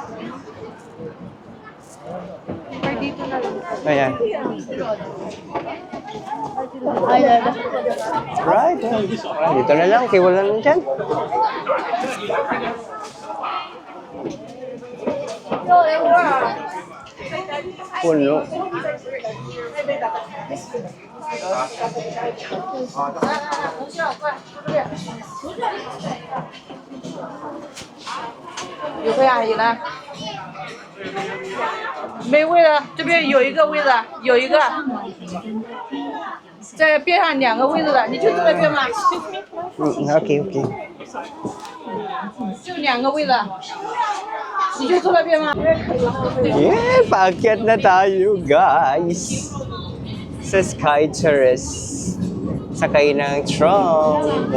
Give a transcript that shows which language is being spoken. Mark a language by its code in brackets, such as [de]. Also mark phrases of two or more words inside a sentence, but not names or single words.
[tl] Or dito na lang. Ayan. Ay, lala. [en] Right. [tl] Dito na lang, kaya wala na dyan. Puno. [zh] 有个阿姨呢？没位了，这边有一个位子，有一个，在边上2个位子的，你就坐那边嘛， [en] Okay, okay. [zh] 就2个位子，你就坐那边嘛。 [en] Yeah, [tl] paakyat na tayo, guys. Sa Sky Terrace. Sakay ng tram.